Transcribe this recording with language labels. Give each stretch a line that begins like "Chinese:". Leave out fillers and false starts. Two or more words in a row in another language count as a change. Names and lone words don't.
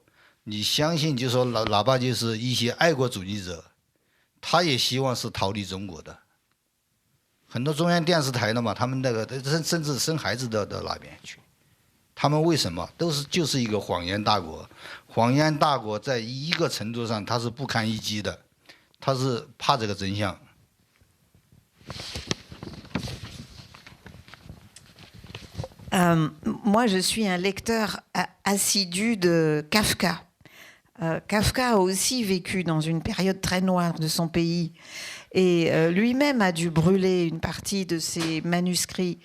Chinese: 你相信，就说哪怕就是一些爱国主义者，他也希望是逃离中国的。很多中央电视台的嘛，他们那个甚至生孩子到那边去，他们为什么就是一个谎言大国？谎言大国在一个程度上，他是不堪一击的，他是怕这个真相。
French: Moi, je suis un lecteur assidu de Kafka. Kafka a aussi vécu dans une période très noire de son pays et lui-même a dû brûler une partie de ses manuscrits.